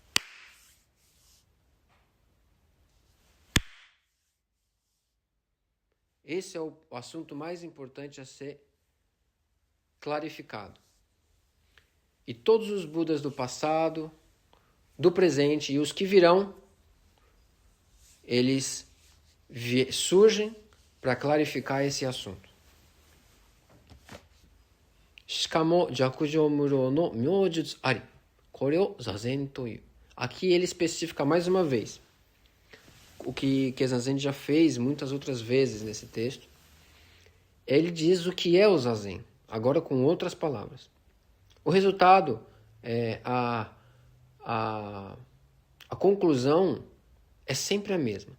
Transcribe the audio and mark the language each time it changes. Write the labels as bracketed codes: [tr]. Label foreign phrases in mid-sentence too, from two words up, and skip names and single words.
[pt] Esse é o assunto mais importante a ser clarificado. E todos os Budas do passado, do presente e os que virão, eles surgem para clarificar esse assunto. [ja] しかも 寂静 無漏 の 妙術 あり. これ を 坐禅 という. [pt] Aqui ele especifica mais uma vez o que Zazen já fez muitas outras vezes nesse texto. Ele diz o que é o Zazen, agora com outras palavras. O resultado, a conclusão é sempre a mesma.